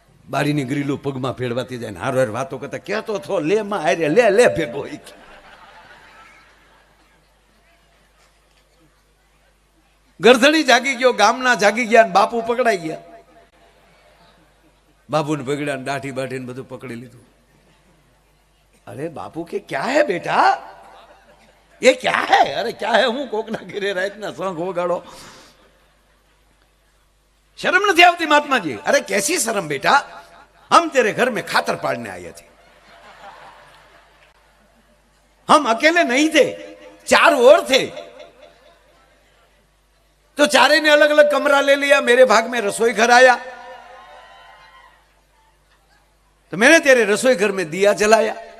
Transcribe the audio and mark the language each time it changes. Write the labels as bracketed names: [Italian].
[Gujarati] બારીની ગ્રીલું પગમાં ફેરવાતી જાય ને હાર હાર વાતો કરતા કહેતો થો લે માં હારે લે લે ભેગો. ગરધણી જાગી ગયો, ગામના જાગી ગયા ને બાપુ પકડાઈ ગયા. બાપુને પકડ્યા ને દાઢી બાઢીને બધું પકડી લીધું. [Hindi] अरे बापू के क्या है बेटा, ये क्या है? अरे क्या है, [Gujarati] હું કોકના ઘરે રાતના શંખ વગાડો. [Hindi] शर्म नहीं आती महात्मा जी? अरे कैसी शर्म बेटा, हम तेरे घर में खातर पाड़ने आए थे. हम अकेले नहीं थे, 4 और थे. तो चारे ने अलग अलग कमरा ले लिया. मेरे भाग में रसोई घर आया तो मैंने तेरे रसोई घर में दिया जलाया.